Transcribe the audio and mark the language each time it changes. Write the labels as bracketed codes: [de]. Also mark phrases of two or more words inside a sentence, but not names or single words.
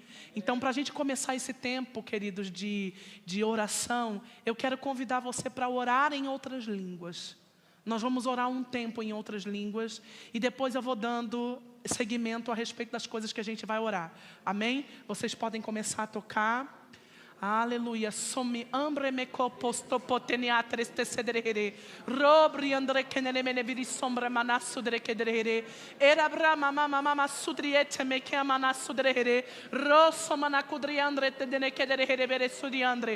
[pt] Então, para a gente começar esse tempo, queridos, de oração, eu quero convidar você para orar em outras línguas. Nós vamos orar um tempo em outras línguas e depois eu vou dando seguimento a respeito das coisas que a gente vai orar. Amém? Vocês podem começar a tocar. Aleluia. Somi ambre me coposto poteniatres te cedere. Robri andre kenele mene viri sombra manasu dre kedere. Era brama mama mama sudriete me que amanasu dre. Rosso manacudri andre te dene kedere vere sudi andre.